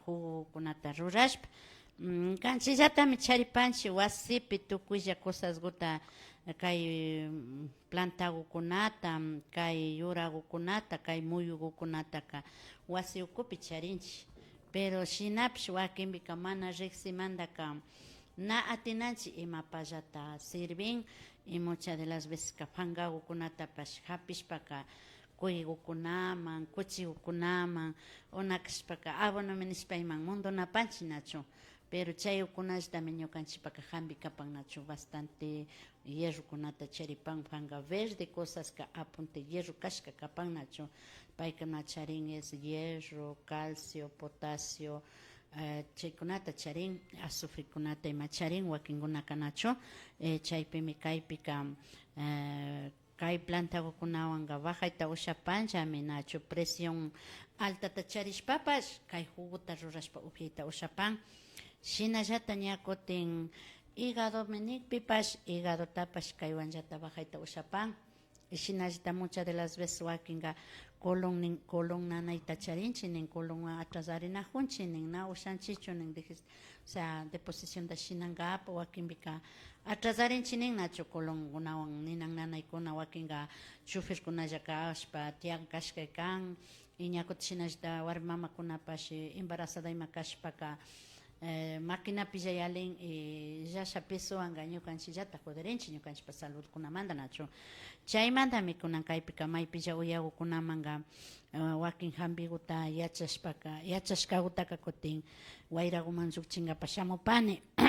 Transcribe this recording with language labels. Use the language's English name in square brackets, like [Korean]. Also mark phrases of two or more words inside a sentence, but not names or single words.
[Quechua] jugokunata rurashpa kanchillatami charipanchik wasipi tukuylla cosaskuta kay plantakukunata kay yurakukunata kay muyukukunataka wasi ukupi charinchik pero shinapish wakinpika mana riqsimantaka na atinanchik imapallata sirvin [Spanish] y muchas de las veces [Quechua] pankakukunatapash hapishpaka kuykukunaman kuchikukunaman unakashpaka abonomi nishpa iman mundunapanchik nachu pero chayukunashtami ñukanchikpaka hampi kapan nachu bastante hierrokunata charipan panka verde cosaska [Spanish] apunte hierro [Quechua] kashka kapan nachu paykuna charin [Spanish] es hierro, calcio, potasio [Quechua] chaykunata charin azufrekunata ima charin wakinkunaka nachu chaypimi kaypika kay plantakukunawanka bajayta ushapanchami nachu presión altata charishpapash kay juguta rurashpa upyayta ushapan shinallata ña kutin hígado menikpipash hígadotapash kaywanllata bajayta ushapan shinallata [Spanish] muchas de las veces [Quechua] wakinka colon nanayta charinchik nin colon atrasarinajunchik nin na ushanchichu nin [Spanish] o sea deposición [Quechua] da shinankapak wakinpika atrasarinchik nin nachu colonkunawan ninan nanaykuna wakinka choferkunalla kashpa tiyan kashka kan y ña kutin shinallata warmi mamakunapash embarazada ima kashpaka maquinapi yalin yasha pesuwanka ñukanchillata joderinchik ñukanchikpa saludkunamanta nachu chaymantami kunan kaypika maypilla uyakukunamanka wakin hampikuta yachashkakutaka kutin wayrakuman llukchinkapak shamupani